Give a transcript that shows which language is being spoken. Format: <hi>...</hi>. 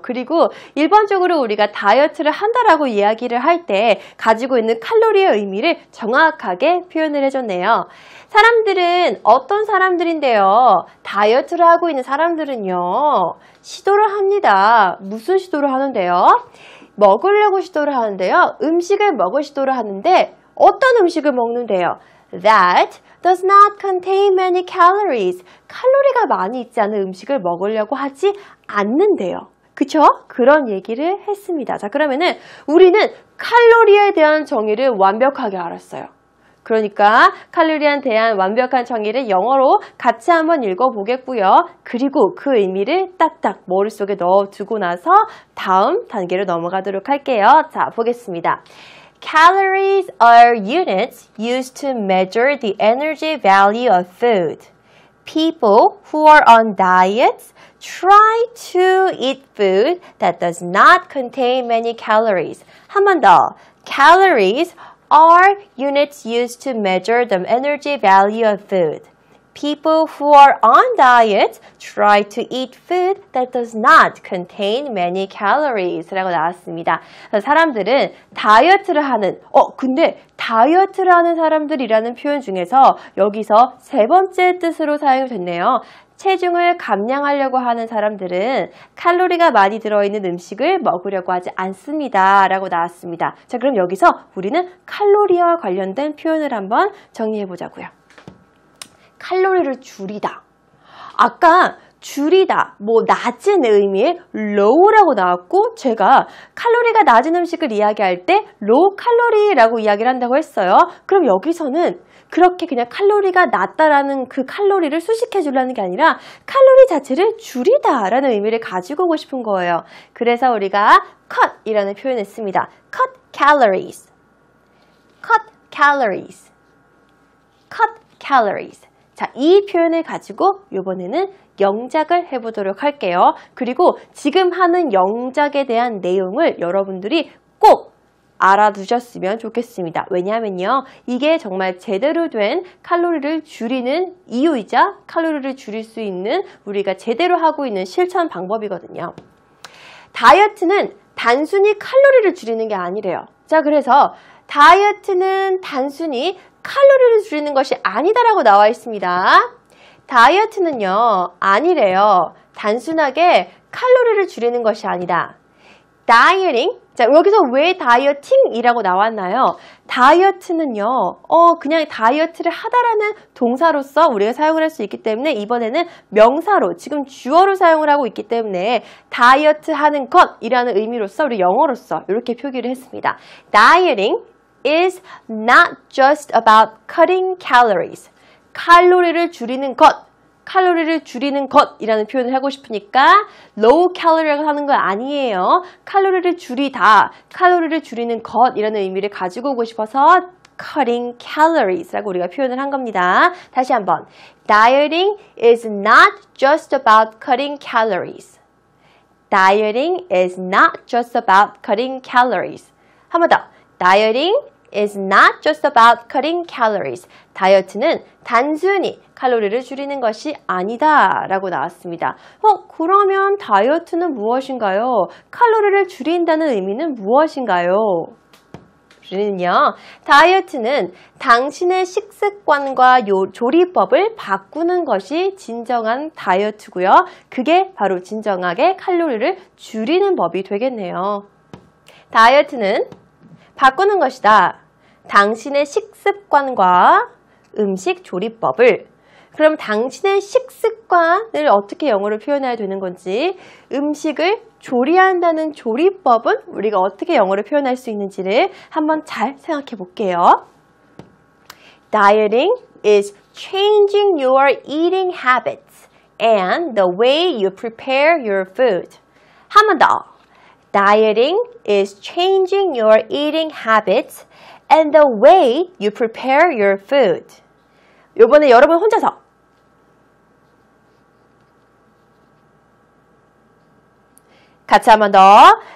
<ko>그리고 일반적으로 우리가 다이어트를 한다라고 이야기를 할 때 가지고 있는 칼로리의 의미를 정확하게 표현을 해줬네요. 사람들은 어떤 사람들인데요? 다이어트를 하고 있는 사람들은요, 시도를 합니다. 무슨 시도를 하는데요? 먹으려고 시도를 하는데요. 음식을 먹을 시도를 하는데 어떤 음식을 먹는데요?</ko> <en>That does not contain many calories.</en> <ko>칼로리가 많이 있지 않은 음식을 먹으려고 하지 않는데요. 그쵸? 그런 얘기를 했습니다. 자, 그러면은 우리는 칼로리에 대한 정의를 완벽하게 알았어요. 그러니까 칼로리에 대한 완벽한 정의를 영어로 같이 한번 읽어보겠고요. 그리고 그 의미를 딱딱 머릿속에 넣어두고 나서 다음 단계로 넘어가도록 할게요. 자, 보겠습니다.</ko> <en>Calories are units used to measure the energy value of food. People who are on diets try to eat food that does not contain many calories.</en> <ko>한 번 더.</ko> <en>Calories are units used to measure the energy value of food. People who are on diet try to eat food that does not contain many calories</en> <ko>라고 나왔습니다. 사람들은 다이어트를 하는, 근데 다이어트를 하는 사람들이라는 표현 중에서 여기서 세 번째 뜻으로 사용이 됐네요. 체중을 감량하려고 하는 사람들은 칼로리가 많이 들어있는 음식을 먹으려고 하지 않습니다 라고 나왔습니다. 자, 그럼 여기서 우리는 칼로리와 관련된 표현을 한번 정리해 보자고요. 칼로리를 줄이다. 아까 줄이다, 낮은 의미의 low라고 나왔고, 제가 칼로리가 낮은 음식을 이야기할 때 low 칼로리라고 이야기를 한다고 했어요. 그럼 여기서는 그렇게 그냥 칼로리가 낮다라는 그 칼로리를 수식해 주려는 게 아니라 칼로리 자체를 줄이다 라는 의미를 가지고 오고 싶은 거예요. 그래서 우리가 cut 이라는 표현을 씁니다.</ko> <en>cut calories, cut calories, cut calories.</en> <ko>자, 이 표현을 가지고 이번에는 영작을 해보도록 할게요. 그리고 지금 하는 영작에 대한 내용을 여러분들이 꼭 알아두셨으면 좋겠습니다. 왜냐하면요, 이게 정말 제대로 된 칼로리를 줄이는 이유이자 칼로리를 줄일 수 있는 우리가 제대로 하고 있는 실천 방법이거든요. 다이어트는 단순히 칼로리를 줄이는 게 아니래요. 자, 그래서 다이어트는 단순히 칼로리를 줄이는 것이 아니다라고 나와 있습니다. 다이어트는요, 아니래요. 단순하게 칼로리를 줄이는 것이 아니다. 다이어팅. 자, 여기서 왜 다이어팅이라고 나왔나요? 다이어트는요, 그냥 다이어트를 하다라는 동사로서 우리가 사용을 할 수 있기 때문에 이번에는 명사로, 지금 주어로 사용을 하고 있기 때문에 다이어트 하는 것이라는 의미로서 우리 영어로서 이렇게 표기를 했습니다.</ko> <en>Dieting is not just about cutting calories.</en> <ko>칼로리를 줄이는 것. 칼로리를 줄이는 것이라는 표현을 하고 싶으니까 low calorie라고 하는 거 아니에요. 칼로리를 줄이다, 칼로리를 줄이는 것이라는 의미를 가지고 오고 싶어서 cutting calories라고 우리가 표현을 한 겁니다. 다시 한번.</ko> <en>Dieting is not just about cutting calories. Dieting is not just about cutting calories. 한 번 더. Dieting is not just about cutting calories.</en> <ko>다이어트는 단순히 칼로리를 줄이는 것이 아니다 라고 나왔습니다. 그러면 다이어트는 무엇인가요? 칼로리를 줄인다는 의미는 무엇인가요? 우리는요, 다이어트는 당신의 식습관과 조리법을 바꾸는 것이 진정한 다이어트고요. 그게 바로 진정하게 칼로리를 줄이는 법이 되겠네요. 다이어트는 바꾸는 것이다. 당신의 식습관과 음식 조리법을. 그럼 당신의 식습관을 어떻게 영어로 표현해야 되는 건지, 음식을 조리한다는 조리법은 우리가 어떻게 영어로 표현할 수 있는지를 한번 잘 생각해 볼게요.</ko> <en>Dieting is changing your eating habits and the way you prepare your food.</en> <ko>한 번 더.</ko> <en>Dieting is changing your eating habits and the way you prepare your food.</en> <ko>이번에 여러분 혼자서 같이 한 번 더.</ko>